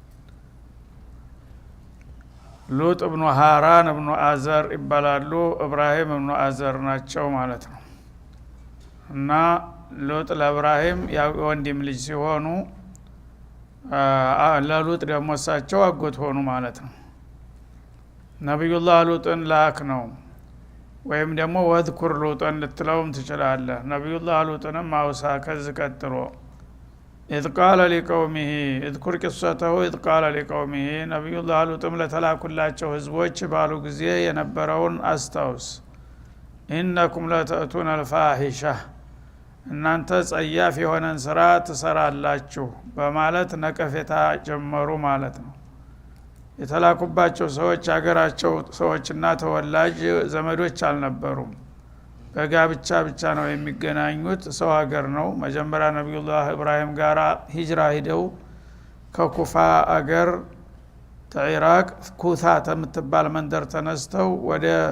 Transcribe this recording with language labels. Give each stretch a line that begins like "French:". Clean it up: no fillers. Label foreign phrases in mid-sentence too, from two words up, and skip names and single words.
Amharic: ሉጥ ኢብኑ ሃራን ኢብኑ አዘር ይባላሉ። ኢብራሂም ኢብኑ አዘር ናቸው ማለት ነው። እና ሉጥ ለኢብራሂም የወንድም ልጅ ሲሆኑ ለሉጥ ደግሞ እሳቸው አጎት ሆኑ ማለት ነው። ነብዩላህ ሉጥን ላክ ነው። ወይም ደግሞ ወዝኩር ሉጥን ልትለውም ትችላለህ። ነብዩላህ ሉጥንም አውሳ ከዚህ ቀጥሎ
Arabic: إذ قال لقومه اذكر قصته إذ قال لقومه
Amharic: ነብዩላህ ሉጥም ለተላኩላቸው ህዝቦች ባሉ ጊዜ የነበረውን አስታውስ።
Arabic: إنكم لتأتون الفاحشة
Amharic: እናንተ ጸያፍ የሆነን ስራ ትሰራላችሁ በማለት ነቀፌታ ጀመሩ ማለት ነው። የተላኩባቸው ሰዎች ሀገራቸው ሰዎችና ተወላጅ ዘመዶች አልነበሩም። በጋብቻ ብቻ ነው የሚገናኙት። ሰው ሀገር ነው። መጀመሪያ ነብዩላህ ኢብራሂም ጋራ ሂጅራ ሄደው ከኩፋ አገር ኢራቅ ኩታ የምትባል መንደር ተነስተው ወደ